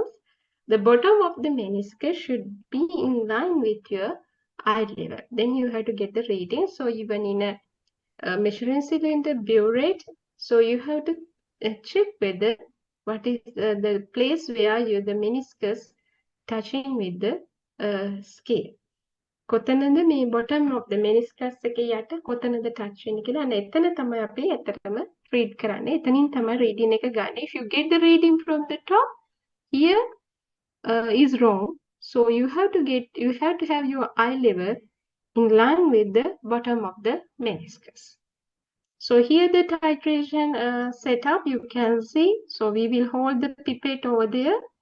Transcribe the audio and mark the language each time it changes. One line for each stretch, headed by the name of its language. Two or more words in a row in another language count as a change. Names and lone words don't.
English: The bottom of the meniscus should be in line with your eye level. Then you have to get the reading. So even in a measuring cylinder burette, so you have to check whether what is the place where the meniscus touching with the scale.
Sinhala: කොතනද මේ
English: bottom of the meniscus
Sinhala: එකේ යට කොතනද touch වෙන්නේ කියලා අන්න එතන තමයි අපි ඇත්තටම read කරන්නේ. එතනින් තමයි reading එක ගන්න.
English: If you get the reading from the top, here is wrong. So you have to have your eye level in line with the bottom of the meniscus. So here the titration setup you can see. So we will hold the pipette over there.